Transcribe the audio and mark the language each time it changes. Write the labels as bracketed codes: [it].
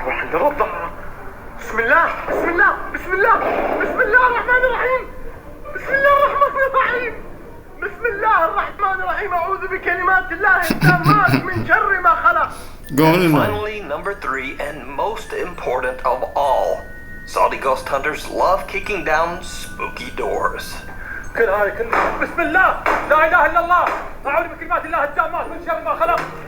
[ar] بسم الله بسم الله بسم الله بسم الله الرحمن الرحيم. بسم الله الرحمن الرحيم. بسم الله الرحمن الرحيم. أعوذ بكلمات الله التامات من شر ما خلق. [en] Going in there. Finally, number 3, and most important of all, Saudi ghost hunters love kicking down spooky doors. [ar] كل هاي كل بسم الله لا إله إلا الله. أعوذ بكلمات الله التامات من شر ما خلق.